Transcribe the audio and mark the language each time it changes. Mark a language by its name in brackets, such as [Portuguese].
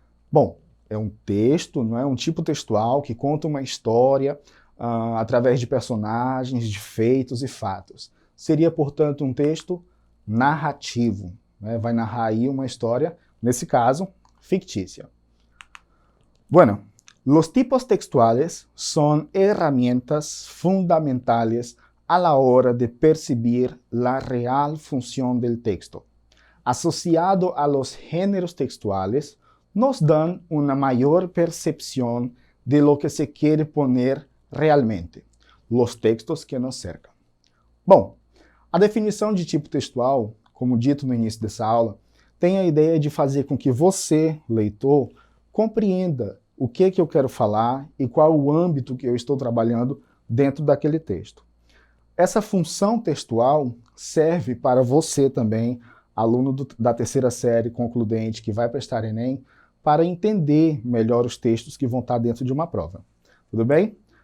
[Portuguese] Bom, é um texto, não é? Um tipo textual que conta uma história através de personagens, de feitos e fatos. Seria, portanto, um texto narrativo, né? Vai narrar aí uma história, nesse caso, fictícia. [Spanish] Bueno, los tipos textuales son herramientas fundamentales a la hora de percibir la real función del texto. Asociado a los géneros textuales, nos dan una mayor percepción de lo que se quiere poner realmente, los textos que nos cercam. [Portuguese] Bom, a definição de tipo textual, como dito no início dessa aula, tem a ideia de fazer com que você, leitor, compreenda o que eu quero falar e qual o âmbito que eu estou trabalhando dentro daquele texto. Essa função textual serve para você também, aluno da terceira série concludente que vai prestar Enem, para entender melhor os textos que vão estar dentro de uma prova. Tudo bem?